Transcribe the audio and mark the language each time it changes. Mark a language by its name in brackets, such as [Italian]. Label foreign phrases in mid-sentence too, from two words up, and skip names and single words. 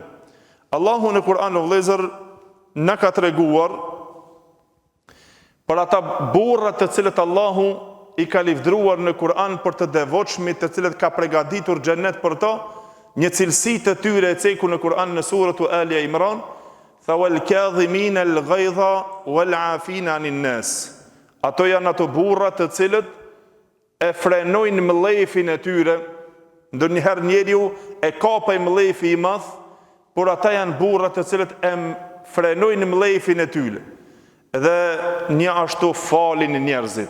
[Albanian] Allahu në Kur'an o vëllezër na ka treguar për ata burrat të cilët Allahu i ka livdruar në Kur'an për të devotshmit të cilët ka përgatitur xhenet për to, një cilësi të tyre e ceku në Kur'an në suratu Ali Imran, tha [Arabic] والكاظمين الغيظ والعافين عن الناس. [Albanian] Ato janë ato burra të cilët e frenojnë mëllefin e tyre, ndonjëherë njeriu e kapaj mëllefi i madh, por ata janë burra të cilët e frenojnë mëllefin e tyre dhe një ashtu falin njerëzit.